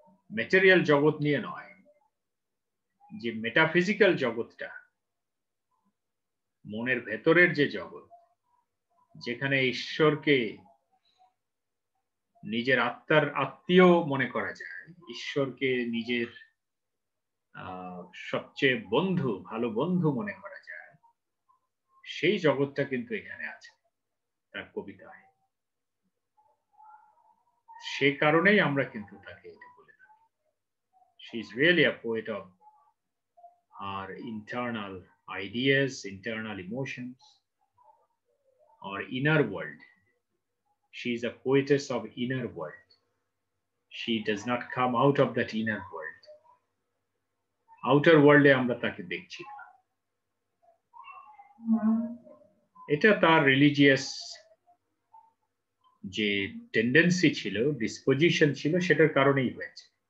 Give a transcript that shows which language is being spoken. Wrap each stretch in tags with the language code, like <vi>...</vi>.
<bn>Material জগৎ নিয়ে নয়, যে মেটাফিজিক্যাল জগৎটা, মনের ভেতরের যে জগৎ, যেখানে ঈশ্বরকে নিজের আত্মার আত্মীয় মনে করা যায়, ঈশ্বরকে নিজের সবচেয়ে বন্ধু, ভালো বন্ধু মনে করা যায়, সেই জগৎটা কিন্তু এখানে আছে তার কবিতায়। সে কারণেই আমরা কিন্তু তাকে এটা বলে থাকি,</bn> <en>she is really a poet of our internal ideas, internal emotions, or inner world. She is a poetess of inner world. She does not come out of that inner world.</en> <bn>Outer world এ আমরা তাকে দেখছি না। এটা তার religious যে tendency ছিল, disposition ছিল, সেটার কারণেই হয়েছে।</bn>